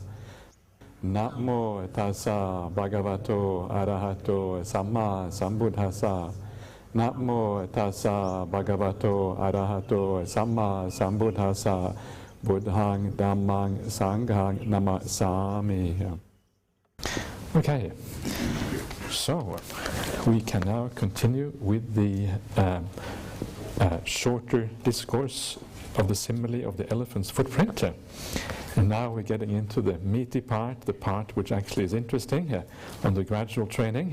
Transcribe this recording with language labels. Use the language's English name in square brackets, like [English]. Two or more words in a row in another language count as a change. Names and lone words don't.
[Pali] Namo tassa bhagavato arahato samma sambuddhassa. Namo tassa bhagavato arahato samma sambuddhassa. Buddhang dhammang sanghang namasami. [English] Okay, so we can now continue with the shorter discourse of the simile of the elephant's footprint. And now we're getting into the meaty part, the part which actually is interesting on the gradual training.